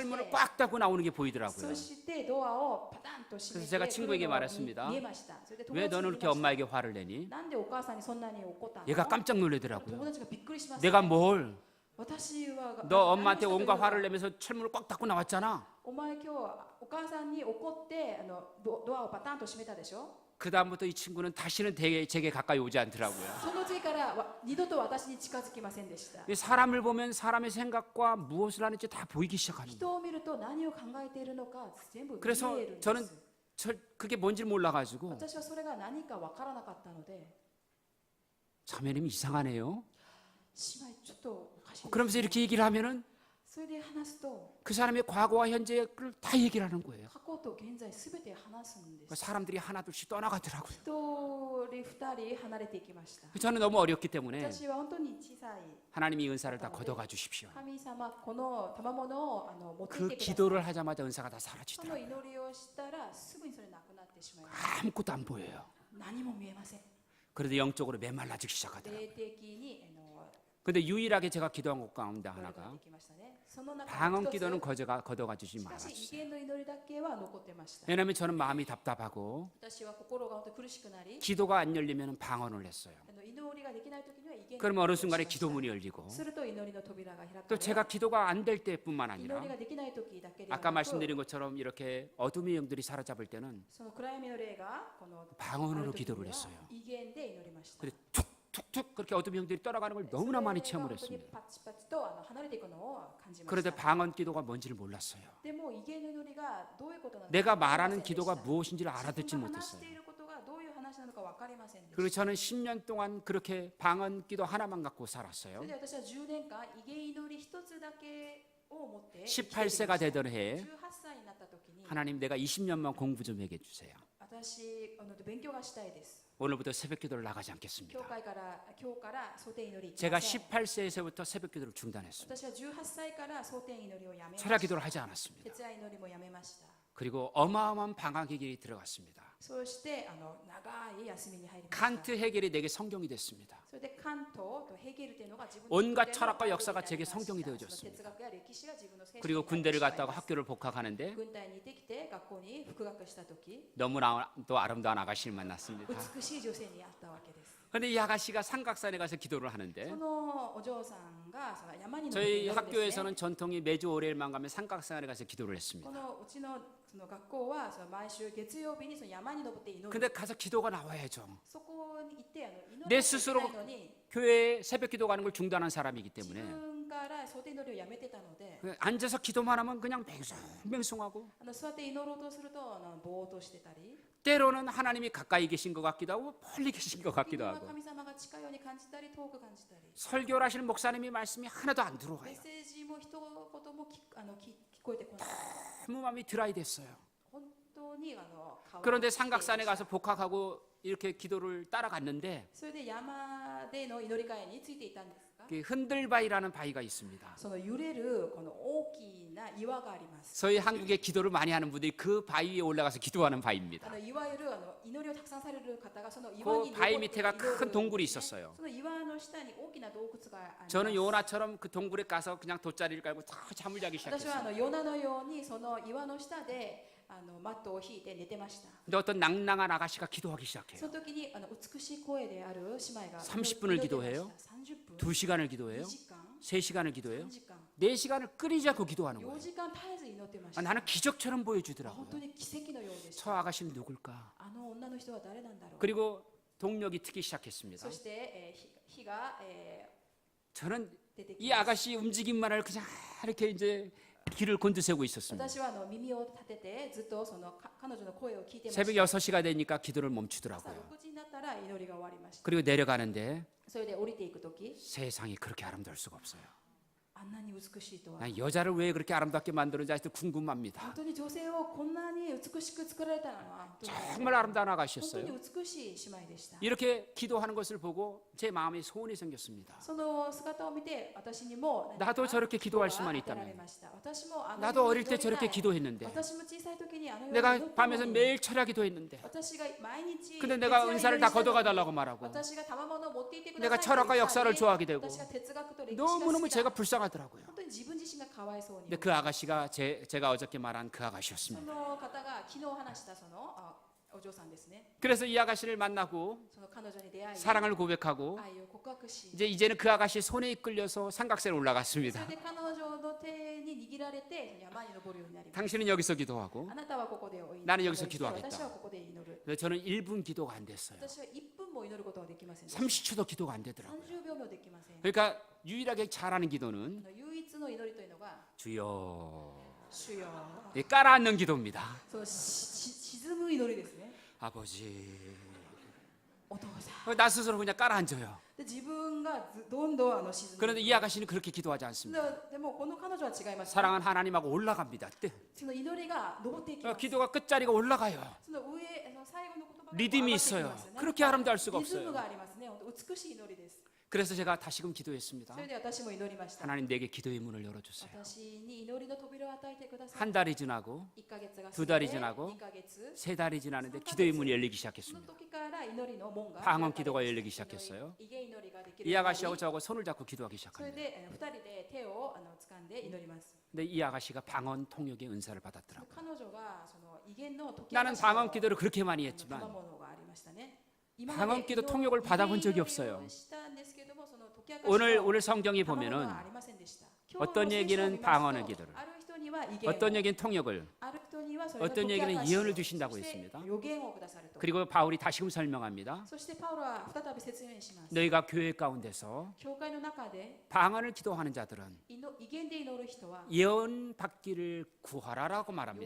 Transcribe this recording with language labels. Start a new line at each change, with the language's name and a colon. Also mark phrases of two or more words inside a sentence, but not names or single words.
Korean: 철문을
Japanese: て
Korean: 꽉 닫고 나오는 게 보이더라고요.
Japanese: そしてドアをパタンと閉め
Korean: 그래서 제가
Japanese: て
Korean: 친구에게
Japanese: 来るのに
Korean: 말했습니다.
Japanese: 見えました。それで友
Korean: 왜
Japanese: 達に
Korean: 너는
Japanese: 言い
Korean: 그렇게
Japanese: ました
Korean: 엄마에게 화를 내니?
Japanese: なんでお母さんにそんなに怒ったの
Korean: 얘가 깜짝
Japanese: 友
Korean: 놀라더라고요.
Japanese: 達がびっくりします。
Korean: 내가 뭘?
Japanese: 私は
Korean: 너 엄마한테
Japanese: 何をしたという
Korean: 온갖
Japanese: のか
Korean: 화를 내면서 철문을 꽉 닫고 나왔잖아.
Japanese: お前今日お母さんに怒ってドアをパタンと閉めたでしょ。
Korean: 그 다음부터 이 친구는 다시는 제게 가까이 오지 않더라고요.
Japanese: その次から二度と私に近づきませんでした。
Korean: 사람을 보면 사람의 생각과 무엇을 하는지 다 보이기 시작하는 거예요.
Japanese: 人を見ると何を考えているのか全部見
Korean: 그래서
Japanese: えるんです。
Korean: 저는 그게 뭔지를 몰라가지고
Japanese: 私はそれが何かわからなかったので、
Korean: 자매님 이상하네요.
Japanese: 姉妹ちょっとおかしいですね。
Korean: 그러면서 이렇게 얘기를 하면은
Japanese: それで話すと
Korean: 그 사람의 과거와 현재를 다 얘기를 하는 거예요.
Japanese: 過去と現在すべて話すんです。
Korean: 사람들이 하나둘씩 떠나가더라고요.
Japanese: 一人二人離れていきました。
Korean: 저는 너무 어렵기 때문에
Japanese: 私は本当に小さい
Korean: 하나님이 은사를 다 걷어가 주십시오.
Japanese: 神様この賜物を持ってい
Korean: 그
Japanese: てください。
Korean: 기도를 하자마자 은사가 다
Japanese: その
Korean: 사라지더라고요.
Japanese: 祈りをしたらすぐにそれなくなってしまいます。
Korean: 아무것도 안 보여요.
Japanese: 何も見えません。
Korean: 그래도 영적으로 메말라지기 시작하더라고요.
Japanese: 霊的に
Korean: 근데 유일하게 제가 기도한 것 가운데
Japanese: 祈りが
Korean: 하나가
Japanese: できましたね。その中の
Korean: 방언
Japanese: 一つ
Korean: 기도는 걷어가 주지
Japanese: しかし威
Korean: 말아주세요.
Japanese: 厳の祈りだけは残ってました。
Korean: 왜냐하면 저는 마음이 답답하고
Japanese: 私は心が本当に苦しくなり、
Korean: 기도가 안 열리면 방언을 했어요.
Japanese: 祈りができない時には威厳の
Korean: 그러면 어느
Japanese: 祈りをしま
Korean: 순간에
Japanese: した
Korean: 기도문이 열리고
Japanese: すると祈りの扉が開か
Korean: 또
Japanese: れ、
Korean: 제가 기도가 안 될 때뿐만
Japanese: 祈
Korean: 아니라
Japanese: りができない時だけでは
Korean: 아까
Japanese: なく、
Korean: 말씀드린 것처럼 이렇게 어둠의 영들이 사로잡을 때는
Japanese: その暗闇の霊がこの
Korean: 방언으로
Japanese: ある時に
Korean: 기도를
Japanese: は
Korean: 했어요.
Japanese: 威厳で祈りました。
Korean: 근데 툭툭툭 그렇게 어둠의 영들이 떠나가는 걸 너무나 많이
Japanese: それが本当に
Korean: 체험을 했습니다.
Japanese: パチパチと離れていくのを感じまし
Korean: 그런데
Japanese: た。
Korean: 방언 기도가 뭔지를 몰랐어요.
Japanese: でも威厳の祈りがどういうことなのか
Korean: 내가
Japanese: 分かりませ
Korean: 말하는
Japanese: んでした。
Korean: 기도가 무엇인지를 알아듣지
Japanese: 自分が話し
Korean: 못했어요.
Japanese: ていることがどういう話なのか分かりませんでした。
Korean: 그리고 저는 10년 동안 그렇게 방언 기도 하나만 갖고
Japanese: そ
Korean: 살았어요.
Japanese: れで私は10年間威厳祈り一つだけを持って
Korean: 18세가 되던 해에
Japanese: 18 歳になった時に
Korean: 하나님 내가 20년만 공부 좀 해게 주세요.
Japanese: 私勉強がしたいです。
Korean: 오늘부터 새벽 기도를 나가지 않겠습니다.
Japanese: 今日から蒼天祈り行き
Korean: 제가
Japanese: ません。
Korean: 18세에서부터 새벽 기도를 중단했습니다.
Japanese: 私は18歳から蒼天祈りをやめまし
Korean: 철야
Japanese: た。
Korean: 기도를 하지 않았습니다.
Japanese: 徹夜祈りもやめました。
Korean: 그리고 어마어마한 방학 해결이 들어갔습니다.
Japanese: そして長い休みに入りました。
Korean: 칸트 해결이 내게 성경이 됐습니다.
Japanese: それでカントとヘーゲルというのが自分
Korean: 온갖 철학과 역사가 제게 성경이 되어졌습니다.
Japanese: 哲学や歴史が自分の聖書に
Korean: 그리고
Japanese: なって
Korean: 군대를
Japanese: しまい
Korean: 갔다가
Japanese: ます。
Korean: 학교를 복학하는데
Japanese: 軍隊に行ってきて学校に復学した時、
Korean: 너무나 또 아름다운 아가씨를 만났습니다.
Japanese: 美しい女性に会ったわけです。
Korean: 근데 이 아가씨가 삼각산에 가서 기도를 하는데
Japanese: そのお嬢さんがその山に登って
Korean: 저희
Japanese: 祈るんですね。
Korean: 학교에서는 전통이 매주 월요일만 가면 삼각산에 가서 기도를
Japanese: こ
Korean: 했습니다.
Japanese: のうちのその学校はその毎週月曜日にその山に登って祈る。
Korean: 근데 가서 기도가 나와야죠.
Japanese: そこに行って祈ら
Korean: 내
Japanese: なきゃい
Korean: 스스로
Japanese: けないのに
Korean: 교회에 새벽 기도 가는 걸 중단한 사람이기
Japanese: 自
Korean: 때문에
Japanese: 分から蒼天祈りをやめてたので、
Korean: 앉아서 기도만 하면 그냥 맹숭맹숭하고
Japanese: 座って祈ろうとするとぼーっとしてたり、
Korean: 때로는 하나님이 가까이 계신 것 같기도 하고 멀리 계신 것
Japanese: 時
Korean: 같기도
Japanese: には
Korean: 하고
Japanese: 神様が近いように感じたり遠く感じたり、
Korean: 설교를 하시는 목사님이 말씀이 하나도 안
Japanese: メ
Korean: 들어와요.
Japanese: ッセージも一言も聞こえてこない。
Korean: 너무 마음이 드라이 됐어요.
Japanese: 本当に変わ
Korean: 그런데
Japanese: っていました
Korean: 삼각산에 가서 복학하고 이렇게 기도를 따라갔는데
Japanese: それで山での祈り会についていたんですが、
Korean: 흔들바위라는 바위가 있습니다.
Japanese: その揺れるこの大きな岩があります。
Korean: 저희 한국에 기도를 많이 하는 분들이 그 바위 위에 올라가서 기도하는 바위입니다.
Japanese: いわゆる祈りをたくさんされる方がその岩に
Korean: 그
Japanese: 登
Korean: 바위
Japanese: って
Korean: 밑에가
Japanese: 祈る
Korean: 큰 동굴이 있었어요.
Japanese: その岩の下に大きな洞窟があります。
Korean: 저는 요나처럼 그 동굴에 가서 그냥 돗자리를 깔고 다 잠을 자기
Japanese: 私
Korean: 시작했어요.
Japanese: はヨナのようにその岩の下でマットを引いて寝てました。
Korean: 근데 어떤 낭낭한 아가씨가 기도하기
Japanese: そ
Korean: 시작해요.
Japanese: の時に美しい声である姉妹が
Korean: 30분을
Japanese: 祈ってました
Korean: 기도해요.
Japanese: 30分、
Korean: 2시간을 기도해요.
Japanese: 2 時間、
Korean: 3시간을 기도해요.
Japanese: 3時間、
Korean: 4시간을 끊이지 않고 기도하는
Japanese: 4
Korean: 거예요.
Japanese: 時間絶えず祈ってまし
Korean: 아,
Japanese: た。
Korean: 나는 기적처럼
Japanese: 本
Korean: 보여주더라고요.
Japanese: 当に奇跡のようでし
Korean: 저
Japanese: た。
Korean: 아가씨는 누굴까?
Japanese: あの女の人は誰なんだろう。
Korean: 그리고 동력이 트기 시작했습니다.
Japanese: そして、火が、
Korean: 저는
Japanese: 出てき
Korean: 이
Japanese: ます。
Korean: 아가씨 움직임만을 그냥 이렇게 이제 귀를 곤두세우고 있었습니다.
Japanese: 私は耳を立ててずっとその彼女の声を聞いてました
Korean: 새벽 6시가 되니까 기도를
Japanese: 朝
Korean: 멈추더라고요.
Japanese: 6 時になったら祈りが終わりました。
Korean: 그리고 내려가는데
Japanese: それで降りていく時、
Korean: 세상이 그렇게 아름다울 수가 없어요.
Japanese: あんなに美しいとは。
Korean: 난 여자를 왜 그렇게 아름답게 만드는지 아직도
Japanese: 本
Korean: 궁금합니다.
Japanese: 当に女性をこんなに美しく作られたのは
Korean: 정말 아름다운
Japanese: 本当
Korean: 아가씨였어요.
Japanese: に美しい姉妹でした。
Korean: 이렇게 기도하는 것을 보고 제 마음에 소원이 생겼습니다.
Japanese: その姿を見て私にも
Korean: 나도 저렇게 기도할 수만
Japanese: 与えられ
Korean: 있다면
Japanese: ました。私も
Korean: 나도 어릴 때 저렇게 기도했는데
Japanese: 私も小さい時にあのように祈
Korean: 내가
Japanese: ったの
Korean: 밤에서
Japanese: に
Korean: 매일 철야 기도했는데
Japanese: 私が毎日
Korean: 근데 내가
Japanese: 徹夜
Korean: 은사를 다
Japanese: 祈りしたのに
Korean: 걷어가 달라고 말하고
Japanese: 私が賜物を持っていてください
Korean: 내가 철학과
Japanese: と言った
Korean: 역사를
Japanese: のに
Korean: 좋아하게 되고
Japanese: 私が哲学と歴史が
Korean: 너무너무
Japanese: 好き
Korean: 제가
Japanese: だ。
Korean: 불쌍하더라고요.
Japanese: 本当に自分自身がかわいそうに
Korean: 근데 그 아가씨가 제가 어저께 말한 그
Japanese: そ
Korean: 아가씨였습니다.
Japanese: の方が昨日話したそのお嬢さんですね。
Korean: 그래서 이 아가씨를 만나고
Japanese: その彼女に出会い
Korean: 사랑을 고백하고
Japanese: 愛を告白し、
Korean: 이제는 그 아가씨 손에 이끌려서 삼각산에
Japanese: それ
Korean: 올라갔습니다.
Japanese: で彼女の手に握られて山に登るようになります。
Korean: 당신은 여기서 기도하고
Japanese: あなたはここでお祈り、
Korean: 나는 여기서 기도하겠다.
Japanese: 私はここで祈る。
Korean: 근데 저는 1분 기도가 안 됐어요.
Japanese: 私は1分も祈ることはできませんでした。
Korean: 30초도 기도가 안 되더라고요.
Japanese: 30 秒もできません。
Korean: 그러니까 유일하게 잘하는 기도는
Japanese: 唯一の祈りというのが
Korean: 주여,
Japanese: 主よ、
Korean: 깔아앉는 기도입니다.
Japanese: そう沈む祈りですね。
Korean: 아버지,
Japanese: お父さん
Korean: 나 스스로 그냥 깔아앉아요.
Japanese: で自分がどんどん沈んで
Korean: 그런데 이 아가씨는 그렇게 기도하지
Japanese: で
Korean: 않습니다.
Japanese: でもこの彼女は違います、
Korean: 사랑하는 하나님하고 올라갑니다.
Japanese: その祈りが登っていきます。
Korean: 기도가 끝자리가 올라가요.
Japanese: その上、最後の言葉が
Korean: 리듬이
Japanese: 上がっていき
Korean: 있어요.
Japanese: ますよね。
Korean: 그렇게 아름다울 수가
Japanese: リズム
Korean: 없어요.
Japanese: がありますね。本当美しい祈りです。
Korean: 그래서 제가 다시금 기도했습니다.
Japanese: それで私も祈りました。
Korean: 하나님 내게 기도의 문을 열어주세요.
Japanese: 私に祈りの扉を与えてください。
Korean: 한 달이 지나고
Japanese: 1 ヶ月が過ぎ
Korean: 두
Japanese: て
Korean: 달이 지나고
Japanese: 2 ヶ月
Korean: 세 달이 지나는데 기도의 문이 열리기
Japanese: その
Korean: 시작했습니다.
Japanese: 時から祈りの門が
Korean: 방언 기도가 열리기 시작했어요.
Japanese: 異言祈りができる
Korean: 이
Japanese: ようになり
Korean: 아가씨하고 저하고 손을 잡고 기도하기
Japanese: それ
Korean: 시작합니다.
Japanese: で2人で手を掴んで祈ります。
Korean: 근데 이 아가씨가 방언 통역의 은사를
Japanese: その
Korean: 받았더라고요.
Japanese: 彼女がその異言の時
Korean: 나는 방언 기도를 그렇게 많이
Japanese: 賜
Korean: 했지만
Japanese: 物がありましたね。
Korean: 방언 기도 통역을 받아본 적이 없어요. 오늘 오늘 성경이 보면은 어떤 얘기는 방언의 기도를, 어떤 얘기는 통역을, 어떤 얘기는 예언을 주신다고 했습니다. 그리고 바울이 다시금 설명합니다. 너희가 교회 가운데서 방언을 기도하는 자들은 예언 받기를 구하라라고 말합니다.